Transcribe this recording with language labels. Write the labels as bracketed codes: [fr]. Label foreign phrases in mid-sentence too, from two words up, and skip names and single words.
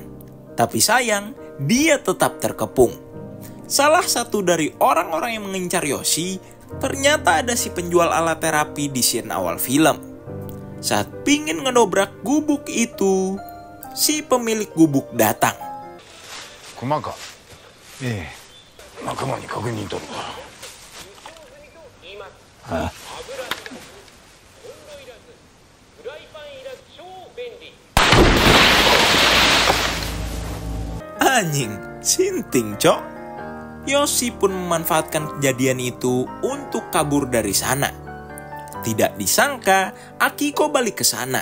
[id] Tapi sayang, dia tetap terkepung. Salah satu dari orang-orang yang mengincar Yoshi, ternyata ada si penjual alat terapi di scene awal film. Saat pingin ngedobrak gubuk itu, si pemilik gubuk datang. [ja] 熊か。ええ。仲間に確認取るわ。ああ [id] Anjing, sinting cok. Yoshi pun memanfaatkan kejadian itu untuk kabur dari sana. Tidak disangka, Akiko balik ke sana.